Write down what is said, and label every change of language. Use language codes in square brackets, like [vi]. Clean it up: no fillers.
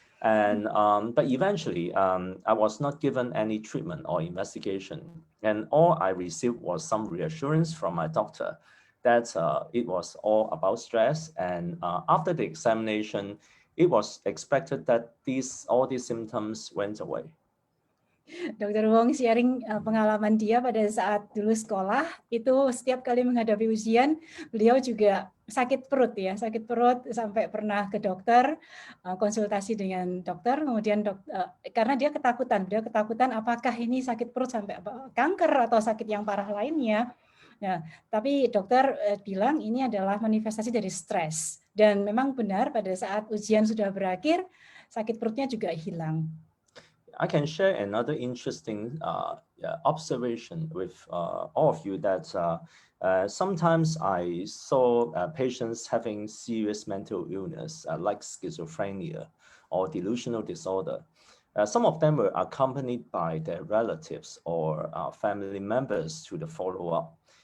[en] And but eventually, I was not given any treatment or investigation, and all I received was some reassurance from my doctor that it was all about stress. And after the examination, it was expected that all these symptoms went away. [id] Dr. Wong sharing pengalaman dia pada saat dulu sekolah, itu setiap kali menghadapi ujian, beliau juga sakit perut ya, sakit perut sampai pernah ke dokter, konsultasi dengan dokter, kemudian karena dia ketakutan apakah ini sakit perut sampai kanker atau sakit yang parah lainnya. Nah, tapi dokter bilang ini adalah manifestasi dari stres, dan memang benar pada saat ujian sudah berakhir, sakit perutnya juga hilang. [en] I can share another interesting observation with all of you that sometimes I saw patients having serious mental illness like schizophrenia or delusional disorder. Some of them were accompanied by their relatives or family members to the follow-up.